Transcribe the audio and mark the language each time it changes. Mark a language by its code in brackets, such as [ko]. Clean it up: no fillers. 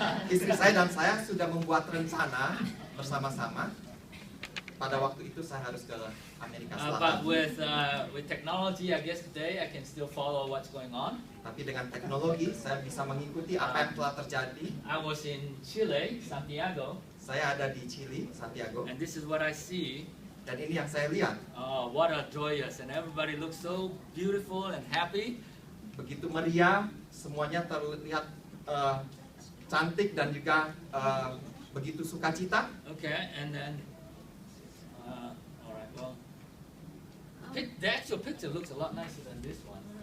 [id] Istri saya dan saya sudah membuat rencana bersama-sama. Pada waktu itu saya harus ke Amerika [en] But [id] Selatan. [en] with technology, I guess today I can still follow what's going on. [id] Tapi dengan teknologi saya bisa mengikuti apa yang telah terjadi. [en] I was in Chile, Santiago, [id] Saya ada di Chile, Santiago, [en] and this is what I see. [id] dan ini yang saya lihat. [en] What a joyous, and everybody looks so beautiful and happy. [id] Begitu meriah, semuanya terlihat cantik dan juga begitu sukacita. [en] Okay, and then, all right, well, the actual picture looks a lot nicer than this one.